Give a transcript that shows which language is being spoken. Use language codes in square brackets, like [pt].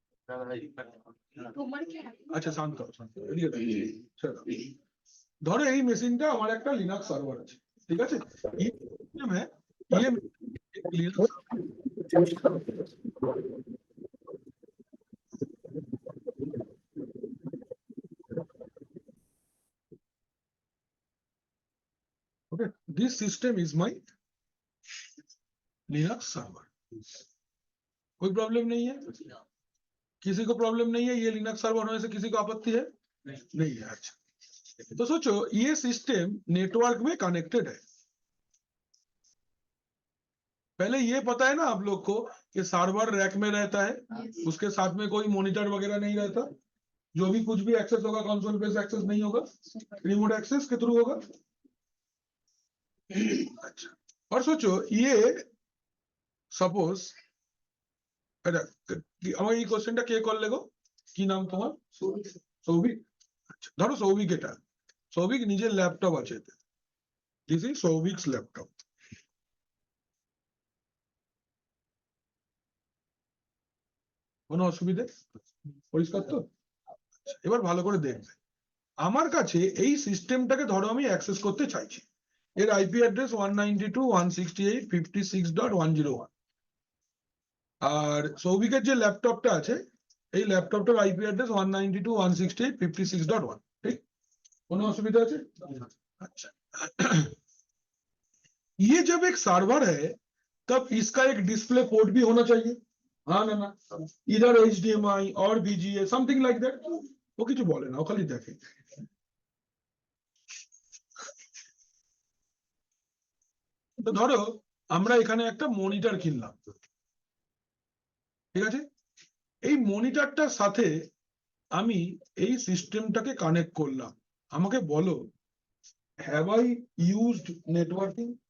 [bn] তোমার কি আচ্ছা শান্ত হও, শান্ত হও, এদিকে দেখো, ছেড়ে দাও। ধরো এই মেশিনটা আমার একটা লিনাক্স সার্ভার আছে, ঠিক আছে? [hi] ये सिस्टम है, ये एक Linux [en] okay, this system is my [hi] Linux server. कोई प्रॉब्लम नहीं है? किसी को प्रॉब्लम नहीं है? ये लिनक्स सर्वर होने से किसी को आपत्ति है? नहीं है। अच्छा, तो सोचो ये सिस्टम नेटवर्क में कनेक्टेड है। पहले ये पता है ना आप लोग को कि सर्वर रैक में रहता है, उसके साथ में कोई मॉनिटर वगैरह नहीं रहता, जो भी कुछ भी एक्सेस होगा कंसोल बेस्ड एक्सेस नहीं होगा, रिमोट एक्सेस के थ्रू होगा। अच्छा, और सोचो ये सपोज [bn] আমার এই কোশ্চেনটা কে করলে গো? কি নাম তোমার? সৌভিক। আচ্ছা ধরো সৌভিক, এটা সৌভিক নিজের ল্যাপটপ আছে, [en] This is Souvik's laptop. [bn] কোনো অসুবিধে? পরিষ্কার তো? এবার ভালো করে দেখবে, আমার কাছে এই সিস্টেমটাকে ধরো আমি অ্যাক্সেস করতে চাইছি, এর আইপি অ্যাড্রেস 192.168.56.101, আর সৌভিকের যে ল্যাপটপটা আছে এই ল্যাপটপটার আইপি অ্যাড্রেস 192.168.56.1, ঠিক? কোনো অসুবিধা আছে? [hi] अच्छा ये जब एक सर्वर है तब इसका एक डिस्प्ले पोर्ट भी होना चाहिए, हाँ ना? इधर HDMI और VGA [en] Something like that. [bn] वो কিছু বলে না, ও খালি দেখে। তো ধরো আমরা এখানে একটা মনিটর কিনলাম, ঠিক আছে? এই মনিটরটার সাথে আমি এই সিস্টেমটাকে কানেক্ট করলাম, আমাকে বলো [en] Have I used networking?